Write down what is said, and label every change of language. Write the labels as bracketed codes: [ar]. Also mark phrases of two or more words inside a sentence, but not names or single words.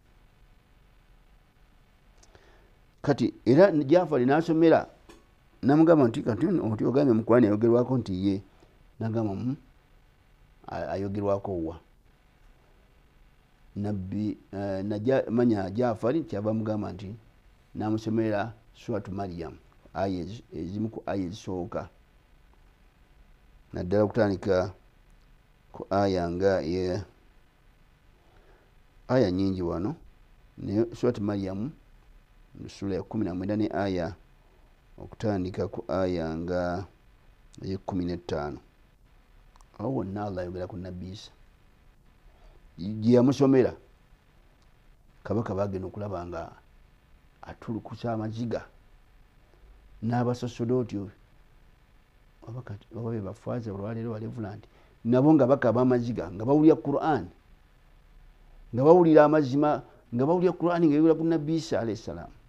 [lg] Kati era Jafari n'asomera namugamba nti kati oti ogambye mu Qur'ani ayogerwako nti ye nagamba ayogerwako wa nabbi manya Jafari kyava mugamba nti namusomera suratu Maryam ezimu ku aya ezisooka naddala okutandika ku aya nga aya nyingi wano naye suratu Maryam sura ya 19 ne aya okutandika ku aya nga 15 awo wonna Allah ayogera ku nabbi Isa gye yamusomera kabaka bagenda okulaba nga atulukusa amaziga n'abasasodooti oba be bafaaza olwaleero walevulanti nabo nga bakaba amaziga nga bawulira Qur'an nga bawulira amazima nga bawulira Qur'an nga yogera ku nabbi Isa [ar] عليه السلام.